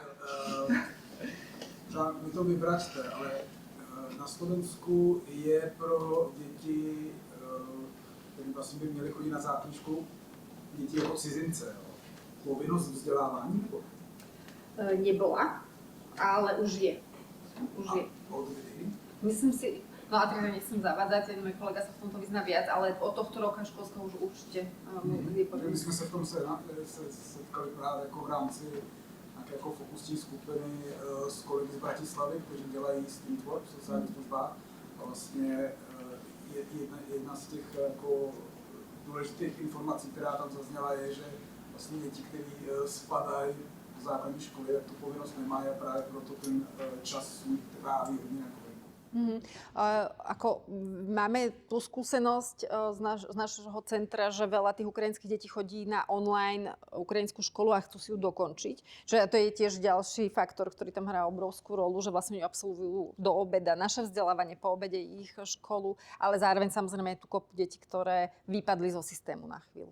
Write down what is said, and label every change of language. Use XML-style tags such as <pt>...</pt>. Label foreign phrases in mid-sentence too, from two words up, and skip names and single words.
<cs>Vy to vyvraťte, ale na Slovensku je pro děti, které vlastně by měly chodit na základní školu, děti jako cizince, povinnost vzdělávání? Nebo?</cs> <sk>Nebola, ale už je.</sk> <cs>Od kdy?</cs> <sk>Myslím si, no a teda nechcem zavádzať, môj kolega sa v tomto vyzná viac, ale od tohto roka školského už určite</sk> <cs>My jsme se v tom setkali právě jako v rámci nějaké jako fokusní skupiny s kolegy z Bratislavy, kteří dělají street work v sociálních službách. A vlastně jedna z těch jako důležitých informací, která tam zazněla, je, že vlastně děti, které spadají základní školy, tak tu povinnost nemají a právě proto ten čas svůj tráví hodně na venku.</cs> <sk>Ako máme tú skúsenosť z nášho centra, že veľa tých ukrajinských detí chodí na online ukrajinskú školu a chcú si ju dokončiť. Že to je tiež ďalší faktor, ktorý tam hrá obrovskú rolu, že vlastne ju absolvujú do obeda. Naše vzdelávanie po obede ich školu, ale zároveň samozrejme je tu kopu detí, ktoré vypadli zo systému na chvíľu.</sk>